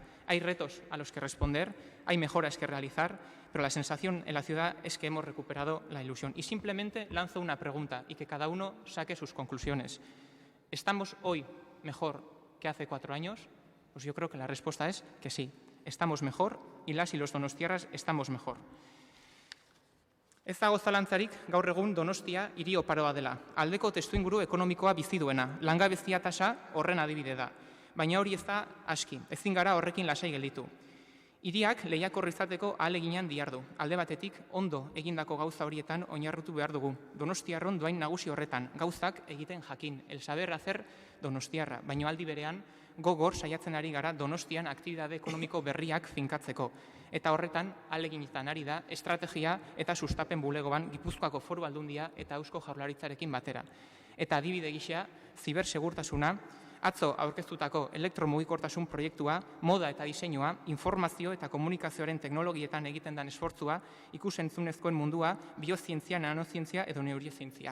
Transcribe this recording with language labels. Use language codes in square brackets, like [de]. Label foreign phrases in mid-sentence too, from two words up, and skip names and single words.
[es] Hay retos a los que responder, hay mejoras que realizar, pero la sensación en la ciudad es que hemos recuperado la ilusión. Y simplemente lanzo una pregunta y que cada uno saque sus conclusiones. ¿Estamos hoy mejor que hace 4 años? Pues yo creo que la respuesta es que sí. Estamos mejor y las y los donostiarras estamos mejor. [eu] Ez dago zalantzarik gaur egun Donostia hiri oparoa dela. Aldeko testuinguru ekonomikoa bizi duena, langabezia tasa horren adibide da. Baina hori ez da aski, ezin gara horrekin lasai gelditu. Hiriak lehiakorra izateko ahaleginean dihardu. Alde batetik ondo egindako gauza horietan oinarritu behar dugu. Donostiarron doain nagusi horretan, gauzak egiten jakin, [es] el saber hacer donostiarra, [eu] baina aldi berean gogor saiatzen ari gara Donostian aktibitate ekonomiko berriak finkatzeko. Eta horretan, ahaleginetan ari da, estrategia eta sustapen bulegoan Gipuzkoako Foru Aldundia eta Eusko Jaurlaritzarekin batera. Eta adibide gisa, zibersegurtasuna, Atzo aurkeztutako elektromugikortasun proiektua, moda eta diseinua, informazio eta komunikazioaren teknologietan egiten den esfortzua, ikusentzunezkoen mundua, biozientzia, nanozientzia edo neuriozientzia.